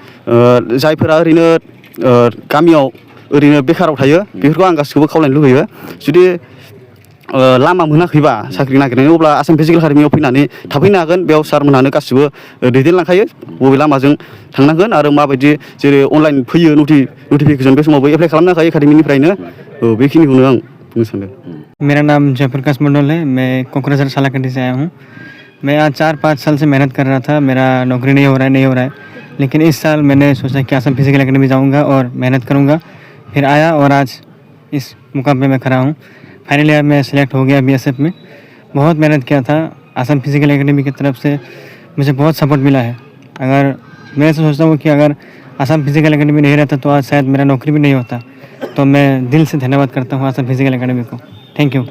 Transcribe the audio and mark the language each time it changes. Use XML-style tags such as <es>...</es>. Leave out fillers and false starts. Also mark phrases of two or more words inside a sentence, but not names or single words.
<brx>जायफोरा ओरैनो गामियाव ओरैनो बेखाराव थायो बेफोरखौ आं गासिखौबो खावलायनो लुबैयो जुदि लामा मोनाखैबा साख्रि नागिरनायनि अब्ला आसाम फिजिकेल एकाडेमियाव फैनानै थाफैनो हागोन बेयाव सारमोनहानो गासिबो दैदेनलांखायो बबे लामाजों थांनांगोन आरो माबायदि जेरै अनलाइन फैयो नटिफिकेसन बे समावबो एप्लाइ खालामनो हाखायो एकाडेमिनिफ्रायनो बेखिनिखौनो आं बुंनो सानदों</brx> <hi>मेरा नाम जयप्रकाश मंडल है मैं कोकराझार सालाकंडी से आया हूँ मैं आज 4-5 साल से मेहनत कर रहा था मेरा नौकरी नहीं हो रहा है लेकिन इस साल मैंने सोचा कि असम फिजिकल एकेडमी जाऊँगा और मेहनत करूँगा फिर आया और आज इस मुकाम पे मैं खड़ा हूँ</hi> <en>Final year</en> <hi>में सिलेक्ट हो गया BSF में बहुत मेहनत किया था असम फिजिकल एकेडमी की तरफ से मुझे बहुत सपोर्ट मिला है अगर मैं ऐसा सोचता हूँ कि अगर असम फिजिकल एकेडमी नहीं रहता तो आज शायद मेरा नौकरी भी नहीं होता तो मैं दिल से धन्यवाद करता हूँ असम फिजिकल एकेडमी को</hi> <en>Thank you</en>